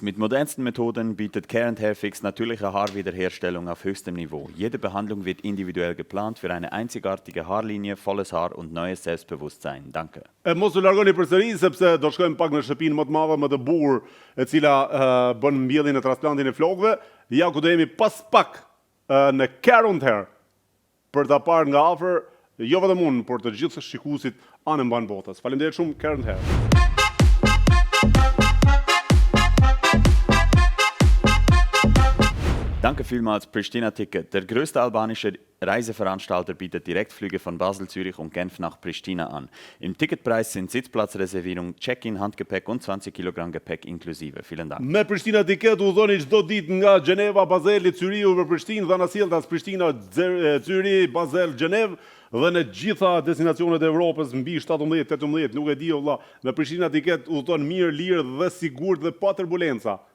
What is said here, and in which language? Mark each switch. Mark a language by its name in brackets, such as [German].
[German] Mit modernsten Methoden bietet Care and Hair Fix natürliche Haarwiederherstellung auf höchstem Niveau. Jede Behandlung wird individuell geplant für eine einzigartige Haarlinie, volles Haar und neues Selbstbewusstsein. Danke. [Albanian] Mos u largoni përsëri sepse do shkojmë pak në shtëpinë më të madhe, më të bukur, e cila bën mbjelljen e transplantin e flokëve. Ja ku do jemi pas pak në Care and Hair për ta parë nga afër, jo vetëm unë, por të gjithë shikuesit anë mban botës. Faleminderit shumë Care and Hair. [German] Danke vielmals, Pristina Ticket. Der größte albanische Reiseveranstalter bietet Direktflüge von Basel, Zürich und Genf nach Pristina an. Im Ticketpreis sind Sitzplatzreservierung, Check-in, Handgepäck und 20 Kilogramm Gepäck inklusive. Vielen Dank. [Albanian] Me Prishtina Ticket udhëni çdo ditë nga Gjeneva, Bazeli, Zyriu për Prishtinë, dhe na sjelltas Prishtina, Zyri, Basel, Gjenev dhe në gjitha destinacionet e Evropës mbi 17-18, nuk e di valla. Me Prishtina Ticket udhton mirë, lirë dhe sigurt dhe pa turbulenca.